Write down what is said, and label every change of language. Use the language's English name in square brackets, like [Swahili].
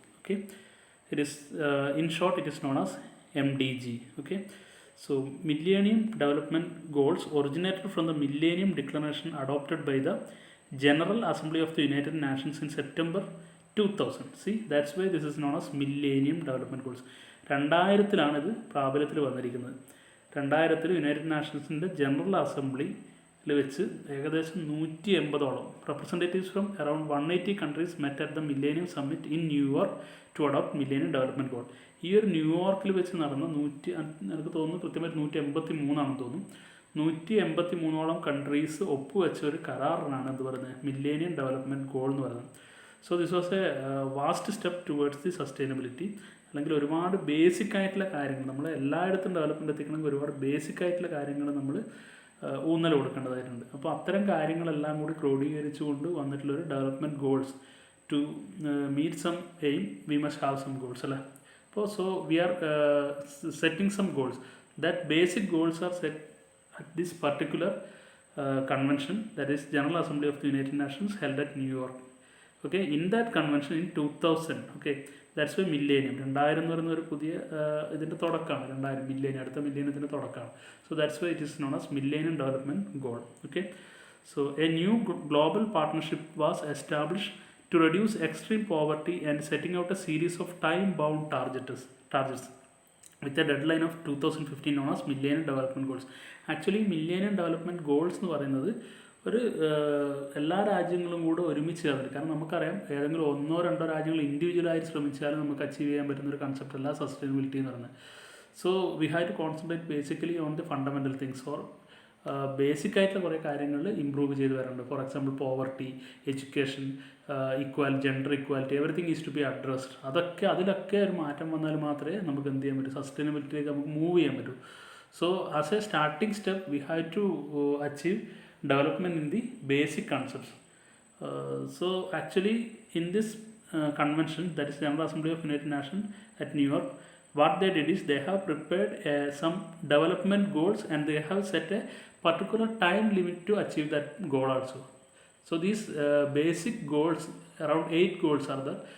[English] Okay, it is in short it is known as MDG. Okay, so Millennium Development Goals originated from the Millennium Declaration adopted by the General Assembly of the United Nations in September 2000. See, that's why this is known as Millennium Development Goals. [Malayalam] 2000-ലാണ് ഇത് പ്രാബല്യത്തിൽ വന്നിരിക്കുന്നത്. 2000 United നാഷൻസിൻ്റെ general അസംബ്ലിയിൽ വെച്ച് ഏകദേശം 180ഓളം [English] Representatives from around 180 countries met at the millennium summit in New York to adopt millennium development goal. [Malayalam] ഈ ഒരു ന്യൂയോർക്കിൽ വെച്ച് നടന്ന എനിക്ക് തോന്നുന്നു കൃത്യമായിട്ട് 183 തോന്നുന്നു. 183ഓളം കൺട്രീസ് ഒപ്പുവെച്ച ഒരു കരാറിനാണ് എന്ത് പറയുന്നത് മില്ലേനിയം ഡെവലപ്മെൻറ്റ് ഗോൾ എന്ന് പറയുന്നത്. [English] So this was a vast step towards the sustainability. [Malayalam] അല്ലെങ്കിൽ ഒരുപാട് ബേസിക് ആയിട്ടുള്ള കാര്യങ്ങൾ നമ്മൾ എല്ലായിടത്തും ഡെവലപ്മെൻറ്റ് എത്തിക്കണമെങ്കിൽ ഒരുപാട് ബേസിക് ആയിട്ടുള്ള കാര്യങ്ങൾ നമ്മൾ ഊന്നൽ കൊടുക്കേണ്ടതായിട്ടുണ്ട്. അപ്പോൾ അത്തരം കാര്യങ്ങളെല്ലാം കൂടി ക്രോഡീകരിച്ചുകൊണ്ട് വന്നിട്ടുള്ളൊരു [English] development goals to meet some aim we must have some goals [Malayalam] അല്ലേ. [English] അപ്പോൾ so we are setting some goals. That basic goals are set at this particular convention, that is General Assembly of the United Nations held at New York. Okay, in that convention in 2000, okay, that's why millennium 2000 [Malayalam] എന്ന് പറയുന്ന ഒരു പുതിയ ഇതിൻ്റെ തുടക്കമാണ്. 2000 millennium, അടുത്ത മില്ലേനിയത്തിൻ്റെ തുടക്കമാണ്. [English] So that's why it is known as millennium development goal. Okay, so a new global partnership was established to reduce extreme poverty and setting out a series of time bound targets with a deadline of 2015 known as millennium development goals. [Malayalam] Actually millennium development goals എന്ന് പറയുന്നത് ഒരു എല്ലാ രാജ്യങ്ങളും കൂടെ ഒരുമിച്ച് ചേർന്നിട്ട്, കാരണം നമുക്കറിയാം ഏതെങ്കിലും 1-2 രാജ്യങ്ങൾ ഇൻഡിവിജ്വലായി ശ്രമിച്ചാലും നമുക്ക് അച്ചീവ് ചെയ്യാൻ പറ്റുന്ന ഒരു കൺസെപ്റ്റ് അല്ല സസ്റ്റൈനബിലിറ്റി എന്ന് പറയുന്നത്. [English] so we have to concentrate basically on the fundamental things or [Malayalam] basic ആയിട്ടുള്ള കുറേ കാര്യങ്ങൾ ഇമ്പ്രൂവ് ചെയ്ത് വരാറുണ്ട്. [English] For example poverty, education, gender equality, everything is to be addressed. [Malayalam] അതിലൊക്കെ ഒരു മാറ്റം വന്നാൽ മാത്രമേ നമുക്ക് എന്ത് ചെയ്യാൻ പറ്റൂ, സസ്റ്റൈനബിലിറ്റിയിലേക്ക് നമുക്ക് മൂവ് ചെയ്യാൻ പറ്റൂ. [English] So as a starting step we have to achieve development in the basic concepts. So actually in this convention, that is General Assembly of United Nations at New York, what they did is they have prepared some development goals and they have set a particular time limit to achieve that goal also. So these basic goals, around 8 goals are there.